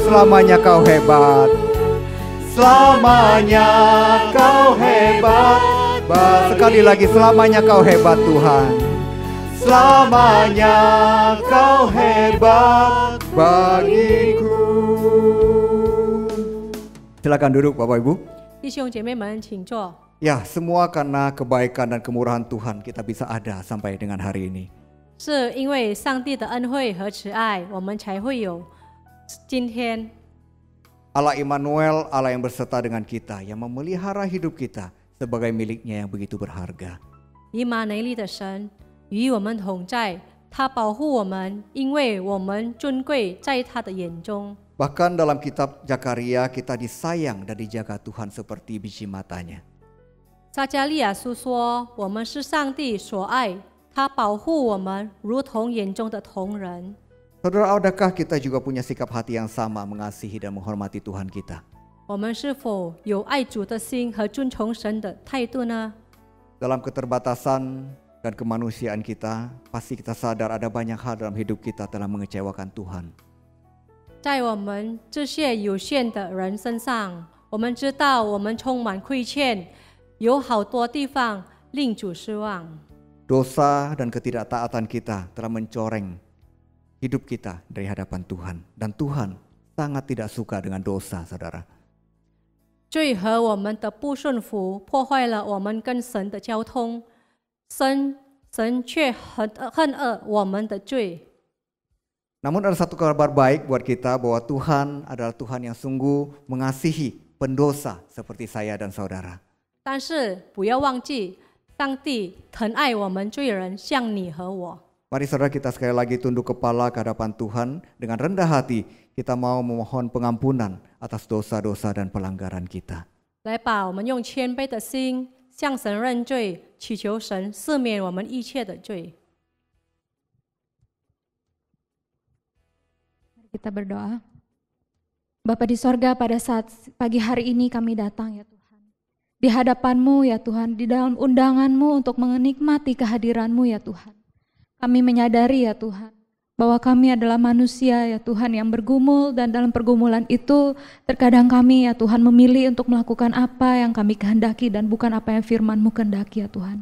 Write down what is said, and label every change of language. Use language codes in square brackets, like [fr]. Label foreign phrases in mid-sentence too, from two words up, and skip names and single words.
[id] Selamanya Kau hebat, selamanya Kau hebat. Sekali lagi, selamanya Kau hebat Tuhan, selamanya Kau hebat bagiku. Silakan duduk Bapak Ibu. [zh] 弟兄姐妹们，请坐。 [id] Ya, semua karena kebaikan dan kemurahan Tuhan kita bisa ada sampai dengan hari ini. [zh] 是因为上帝的恩惠和慈爱，我们才会有今天。 [id] Allah Immanuel, Allah yang berserta dengan kita, yang memelihara hidup kita sebagai miliknya yang begitu berharga. [zh] 以马内利的神与我们同在，他保护我们，因为我们尊贵在他的眼中。 [id] Bahkan dalam kitab Zakaria kita disayang dan dijaga Tuhan seperti biji matanya. [zh] 撒迦利亚书说：“我们是上帝所爱，他保护我们，如同眼中的瞳人。” [id] Saudara, adakah kita juga punya sikap hati yang sama mengasihi dan menghormati Tuhan kita? [zh] 我们是否有爱主的心和尊崇神的态度呢？ [id] Dalam keterbatasan dan kemanusiaan kita, pasti kita sadar ada banyak hal dalam hidup kita telah mengecewakan Tuhan. [zh] 在我们这些有限的人身上，我们知道我们充满亏欠，有好多地方令主失望。 [id] Dosa dan ketidaktaatan kita telah mencoreng hidup kita dari hadapan Tuhan. Dan Tuhan sangat tidak suka dengan dosa, saudara. [zh] 罪和我们的不顺服破坏了我们跟神的交通，神却恨恶我们的罪。 [id] Namun ada satu kabar baik buat kita bahwa Tuhan adalah Tuhan yang sungguh mengasihi pendosa seperti saya dan saudara. [zh] 但是不要忘记，上帝疼爱我们罪人，像你和我。 [id] Mari saudara kita sekali lagi tunduk kepala ke hadapan Tuhan dengan rendah hati. Kita mau memohon pengampunan atas dosa-dosa dan pelanggaran kita. [zh] 来吧，我们用谦卑的心向神认罪，祈求神赦免我们一切的罪。 [id] Kita berdoa. Bapa di sorga, pada saat pagi hari ini kami datang ya Tuhan. Di hadapan-Mu ya Tuhan, di dalam undangan-Mu untuk menikmati kehadiran-Mu ya Tuhan. Kami menyadari ya Tuhan, bahwa kami adalah manusia ya Tuhan yang bergumul, dan dalam pergumulan itu terkadang kami ya Tuhan memilih untuk melakukan apa yang kami kehendaki dan bukan apa yang firman-Mu kehendaki ya Tuhan.